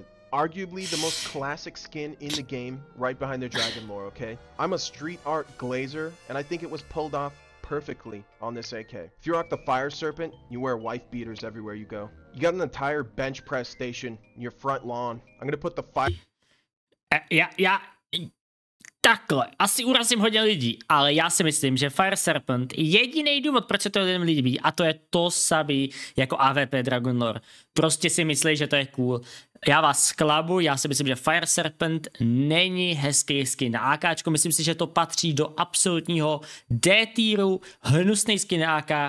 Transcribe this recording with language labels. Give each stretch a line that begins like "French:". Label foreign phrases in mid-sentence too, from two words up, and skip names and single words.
English: Arguably the most classic skin in the game, right behind the Dragon lore, okay? I'm a street art glazer, and I think it was pulled off perfectly on this AK. If you rock the Fire Serpent, you wear wife beaters everywhere you go. You got an entire bench press station in your front lawn. I'm gonna put the fire...
Czech: Takhle, asi urazím hodně lidí, ale já si myslím, že Fire Serpent je jediný důvod, proč se to lidem líbí, a to je to samý jako AVP Dragon Lore. Prostě si myslí, že to je cool. Já vás zklamu, já si myslím, že Fire Serpent není hezký skin na AKčko, myslím si, že to patří do absolutního D tieru, hnusný skin na AK.